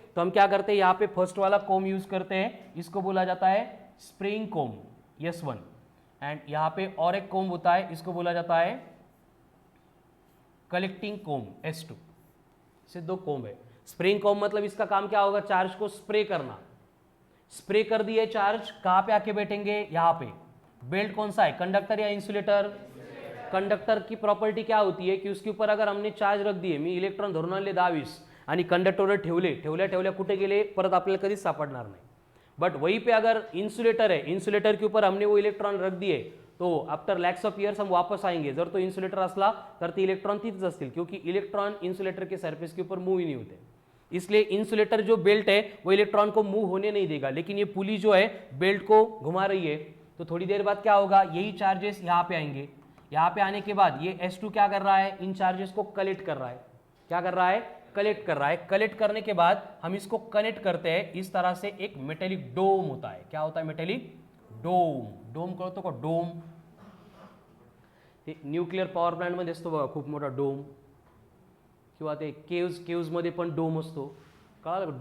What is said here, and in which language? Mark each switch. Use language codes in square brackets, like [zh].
[hi] तो हम क्या करते हैं, यहाँ पे फर्स्ट वाला कोम यूज करते हैं, इसको बोला जाता है स्प्रिंग कोम S1, एंड यहाँ पे और एक कोम होता है, इसको बोला जाता है कलेक्टिंग कोम S2। से दो कोम है। स्प्रिंग कोम मतलब इसका काम क्या होगा, चार्ज को स्प्रे करना। स्प्रे कर दिए चार्ज, कहाँ पे आके बैठेंगे, यहाँ पे। बेल्ट कौन सा है, कंडक्टर या इंसुलेटर? कंडक्टर की प्रॉपर्टी क्या होती है कि उसके ऊपर अगर हमने चार्ज रख दिए, [mr] मी इलेक्ट्रॉन धरून आणले 22 आणि कंडक्टरवर ठेवले, ठेवल्या कुठे गेले, परत आपल्याला कधीच सापडणार नाही। [hi] बट वहीं पे अगर इंसुलेटर है, इंसुलेटर के ऊपर हमने वो इलेक्ट्रॉन रख दिए, तो [en] after lakhs of years [hi] हम वापस आएंगे। [mr] जर तो इंसुलेटर असला तर ते इलेक्ट्रॉन तिथेच असतील, [hi] क्योंकि इलेक्ट्रॉन इंसुलेटर के सरफेस के ऊपर मूव ही नहीं होते। इसलिए इंसुलेटर जो बेल्ट है वो इलेक्ट्रॉन को मूव होने नहीं देगा, लेकिन ये पुली जो है बेल्ट को घुमा रही है। तो थोड़ी देर बाद क्या होगा, यही चार्जेस यहाँ पे आएंगे। यहाँ पे आने के बाद ये S2 क्या कर रहा है, इन चार्जेस को कलेक्ट कर रहा है। क्या कर रहा है, कलेक्ट कर रहा है। कलेक्ट करने के बाद हम इसको कनेक्ट करते हैं इस तरह से, एक मेटेलिक डोम होता है। क्या होता है, मेटेलिक डोम। [mr] डोम कळतो का, डोम? न्यूक्लियर पॉवर प्लांट मध्ये असतो बघा खूप मोठा डोम, किंवा ते केव्ज मध्ये पण डोम असतो, कळालं?